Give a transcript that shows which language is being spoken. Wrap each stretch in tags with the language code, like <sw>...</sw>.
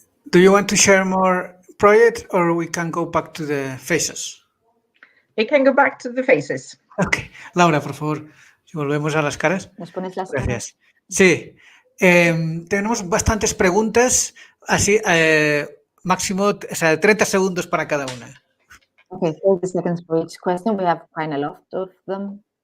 <en>Do you want to share more projects, or we can go back to the faces? We can go back to the faces. Okay.</en> <es>Laura, por favor, si volvemos a las caras. ¿Nos pones las Gracias. caras? Sí. Tenemos bastantes preguntas, así máximo 30 segundos para cada una.</es> <en>Okay, 30 seconds for each question. We have quite a lot of them.</en>